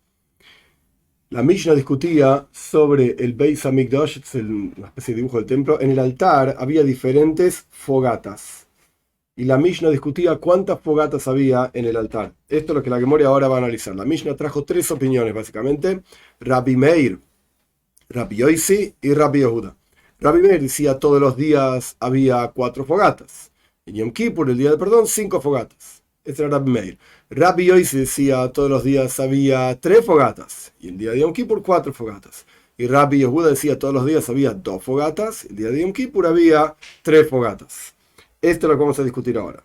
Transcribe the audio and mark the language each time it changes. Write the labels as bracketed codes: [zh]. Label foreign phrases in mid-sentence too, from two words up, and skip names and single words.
[es] La Mishnah discutía sobre el Beis Hamikdash, es una especie de dibujo del templo. En el altar había diferentes fogatas. Y la Mishnah discutía cuántas fogatas había en el altar. Esto es lo que la Gemore ahora va a analizar. La Mishnah trajo tres opiniones, básicamente. Rabbi Meir, Rabbi Yosi y Rabbi Yehuda. Rabbi Meir decía todos los días había 4 fogatas. En Yom Kippur, el día del perdón, 5 fogatas. Este era Rabbi Meir. Rabbi Yosi decía todos los días había 3 fogatas. Y el día de Yom Kippur, 4 fogatas. Y Rabbi Yehuda decía todos los días había 2 fogatas. El día de Yom Kippur había 3 fogatas. Esto es lo que vamos a discutir ahora.